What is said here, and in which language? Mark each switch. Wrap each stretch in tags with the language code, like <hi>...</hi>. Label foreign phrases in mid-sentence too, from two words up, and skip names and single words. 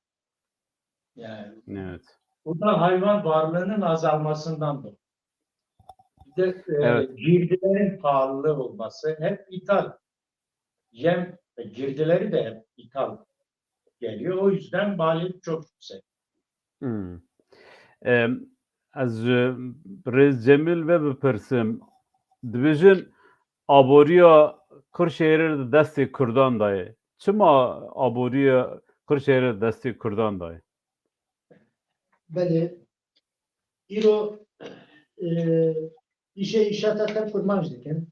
<tr>Yani Evet. bu da hayvan varlığının azalmasından dolayı. Bir de Evet. girdilerin pahalılığı olması hep ithal. Yem girdileri de hep ithal geliyor. O yüzden maliyet çok yüksek. Hmm.</tr> <ku>Ez Rez Cemil ve bipirsim. Dibêjin aboriya Kırşehir'e de destê Kurdan daye. Çima aboriya Kırşehir'e de destê Kurdan daye? Belê îro îşe îşata te kurmanc dikin.</ku>